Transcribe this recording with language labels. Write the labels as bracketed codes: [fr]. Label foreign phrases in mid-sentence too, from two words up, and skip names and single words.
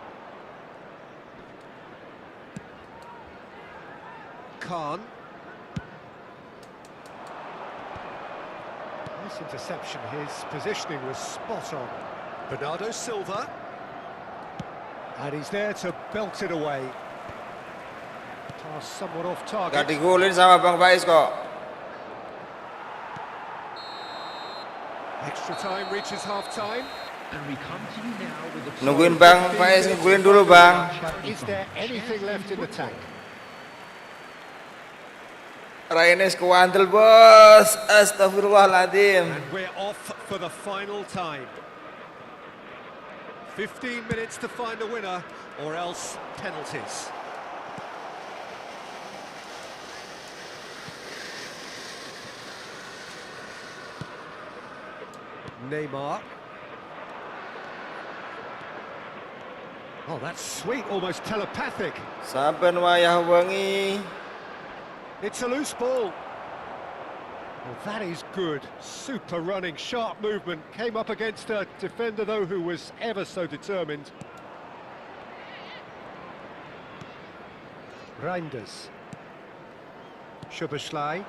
[en] Khan. Nice interception, his positioning was spot on. Bernardo Silva. And he's there to belt it away. Pass somewhat off target. [id] Gak digolin sama Bang Faiz kok. [en] Extra time reaches half-time. And we come to you now with the [id] Nungguin Bang Faiz ngegolin dulu, Bang. [en] But is there anything left in the tank? [jv] Raines kewandel, bos. [ar] Astagfirullahaladzim. [en] And we're off for the final time. 15 minutes to find a winner, or else penalties. Neymar. Oh, that's sweet, almost telepathic. [jv] Saben wayah wengi. [en] It's a loose ball. Well, that is good. Super running, sharp movement. Came up against a defender, though, who was ever so determined. Reinders. Szoboszlai.